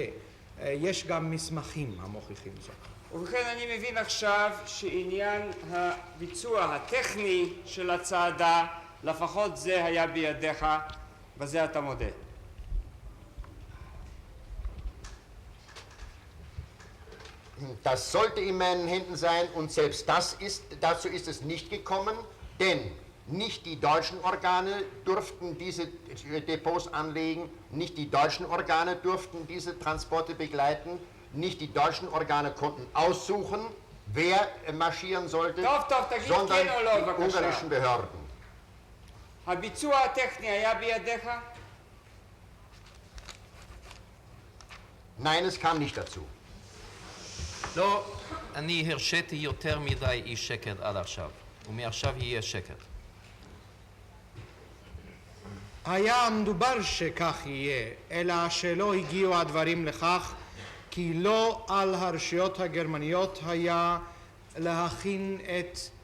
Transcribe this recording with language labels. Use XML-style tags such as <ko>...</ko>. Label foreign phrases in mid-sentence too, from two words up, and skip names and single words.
<he>יש גם מסמכים המוכיחים זאת. ובכן אני מבין עכשיו שעניין הביצוע הטכני של הצעדה, לפחות זה היה בידיך, בזה אתה מודה.</he> <de>Das sollte in meinen Händen sein und selbst dazu ist es nicht gekommen, denn nicht die deutschen Organe durften diese Depots anlegen, nicht die deutschen Organe durften diese Transporte begleiten, nicht die deutschen Organe konnten aussuchen, wer marschieren sollte, sondern die ungarischen Behörden.</de> <he>הביצוע הטכני היה בידיך?</he> <de>Nein, es kam nicht dazu.</de> <he>לא, אני הרשיתי יותר מדי אי שקט עד עכשיו, ומעכשיו יהיה שקט. היה מדובר שכך יהיה, אלא שלא הגיעו הדברים לכך, כי לא על הרשויות הגרמניות היה להכין את</he>